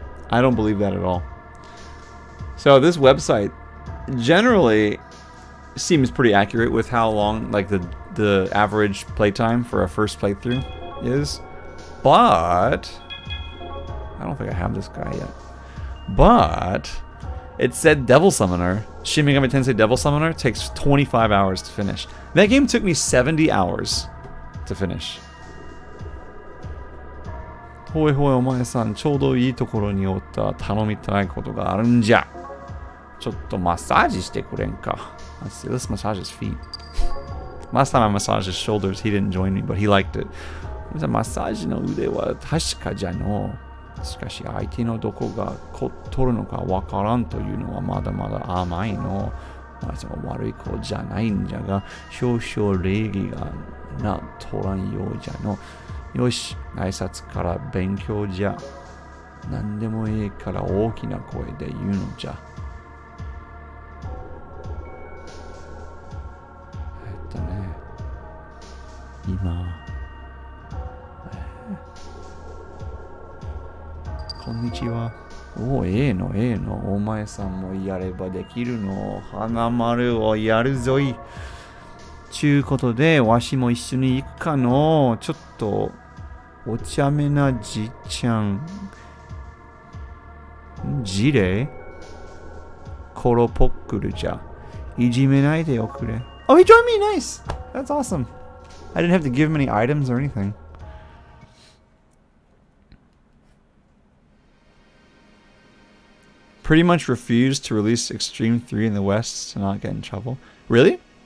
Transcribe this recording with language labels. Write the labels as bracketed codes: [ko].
[en] I don't believe that at all. So this website generally seems pretty accurate with how long, like the average playtime for a first playthrough is, but I don't think I have this guy yet. But it said Devil Summoner. Shin Megami Tensei Devil Summoner takes 25 hours to finish. That game took me 70 hours to finish. [ja] ほいほいお前さん、ちょうどいいところにおった。頼みたいことがあるんじゃ。ちょっとマッサージしてくれんか。 [en] Let's see, let's massage his feet. Last time I massaged his shoulders, he didn't join me, but he liked it. [ja] マッサージの腕は確かじゃの。しかし相手のどこがこっとるのかわからんというのはまだまだ甘いの。その悪い子じゃないんじゃが、少々礼儀がなとらんようじゃの。よし、挨拶から勉強じゃ。何でもいいから大きな声で言うのじゃ。今、こんにちは。おお、ええの。お前さんもやればできるの。花丸をやるぞい。ちゅうことで、わしも一緒に行くかの。ちょっと、お茶目なじいちゃん。じれコロポックルじゃ。いじめないでおくれ。 [en] Oh, he joined me! Nice! That's awesome. I didn't have to give him any items or anything. Pretty much refused to release Extreme 3 in the West to not get in trouble. Really?